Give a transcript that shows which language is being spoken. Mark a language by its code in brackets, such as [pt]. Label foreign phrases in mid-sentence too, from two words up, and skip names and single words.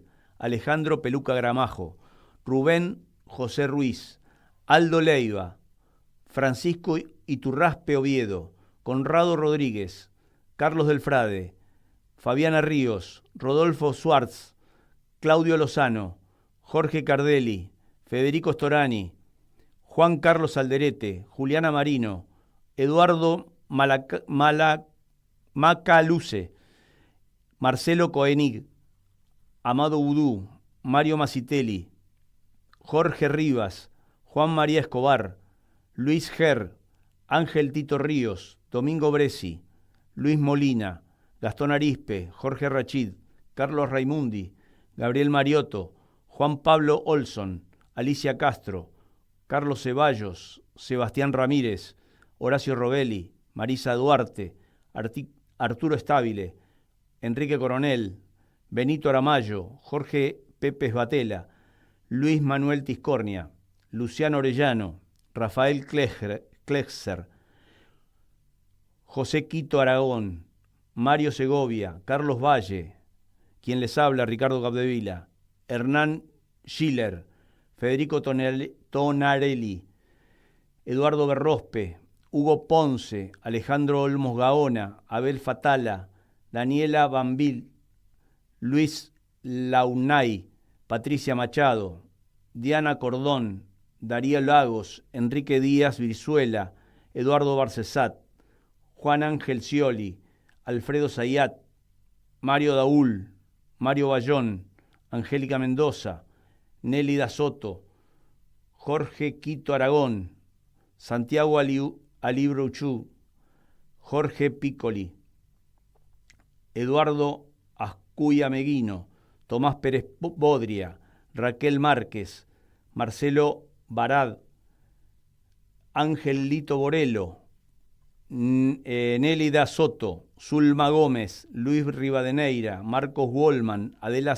[es] Alejandro Peluca Gramajo, Rubén José Ruiz, Aldo Leiva, Francisco Iturraspe Oviedo, Conrado Rodríguez, Carlos Delfrade, Fabiana Ríos, Rodolfo Schwartz, Claudio Lozano, Jorge Cardelli, Federico Storani, Juan Carlos Alderete, Juliana Marino, Eduardo Macaluce, Marcelo Koenig, Amado Udú, Mario Masitelli, Jorge Rivas, Juan María Escobar, Luis Ger, Ángel Tito Ríos, Domingo Bresi, Luis Molina, Gastón Arispe, Jorge Rachid, Carlos Raimundi, Gabriel Mariotto, Juan Pablo Olson, Alicia Castro, Carlos Ceballos, Sebastián Ramírez, Horacio Robelli, Marisa Duarte, Arturo Estabile, Enrique Coronel, Benito Aramayo, Jorge Pépez Batela, Luis Manuel Tiscornia, Luciano Orellano, Rafael Klexer, José Quito Aragón, Mario Segovia, Carlos Valle, quien les habla, Ricardo Capdevila, Hernán Schiller, Federico Tonarelli, Eduardo Berrospe, Hugo Ponce, Alejandro Olmos Gaona, Abel Fatala, Daniela Bambil, Luis Launay, Patricia Machado, Diana Cordón, Darío Lagos, Enrique Díaz Virzuela, Eduardo Barcesat, Juan Ángel Scioli, Alfredo Zayat, Mario Daúl, Mario Bayón, Angélica Mendoza, Nélida Soto, Jorge Quito Aragón, Santiago Alibruchú, Jorge Piccoli, Eduardo Ascuya Meguino, Tomás Pérez Bodria, Raquel Márquez, Marcelo Barad, Ángel Lito Borello, Nélida Soto, Zulma Gómez, Luis Rivadeneira, Marcos Wolman, Adela